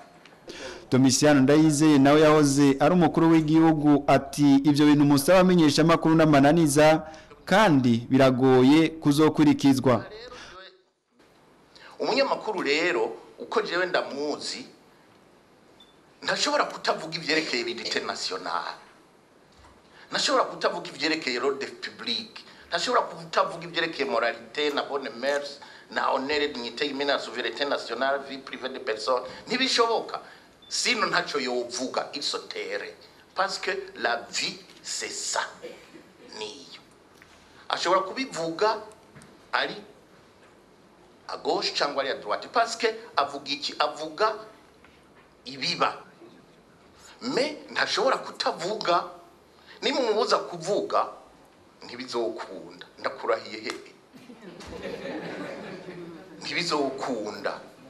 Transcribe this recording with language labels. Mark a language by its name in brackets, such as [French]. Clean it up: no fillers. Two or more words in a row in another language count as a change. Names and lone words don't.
[Rundi] Domitiano Ndayizeye nawe yahoze ari umukuru w'igihugu ati ivyo bintu musaba amenyesha amakuru n'amananiza kandi biragoye kuzokurikizwa. Umunyamakuru rero uko jewe ndamuzi ntashobora kutavuga ivyerekeye [French] l'unité nationale, [Rundi] ntashobora kutavuga ivyerekeye [French] l'ordre public, [Rundi] ntashobora kutavuga ivyerekeye moralité na [French] bonne mœurs [Rundi] na [French] honneur, dignité humaine [Rundi] na [French] souveraineté nationale, vie privée de personnes. [Rundi] Ntibishoboka, sino ntaco yovuga [French] il se taire, parce que la vie c'est ça. [Rundi] Niyo ashobora kubivuga ari [French] à gauche [Rundi] cyangwa ari [French] à droite, parce que [Rundi] avuga iki? Avuga ibiba, me ntashobora kutavuga. Nimumubuza kuvuga ntibizokunda, ndakurahiye hehe, ntibizokunda.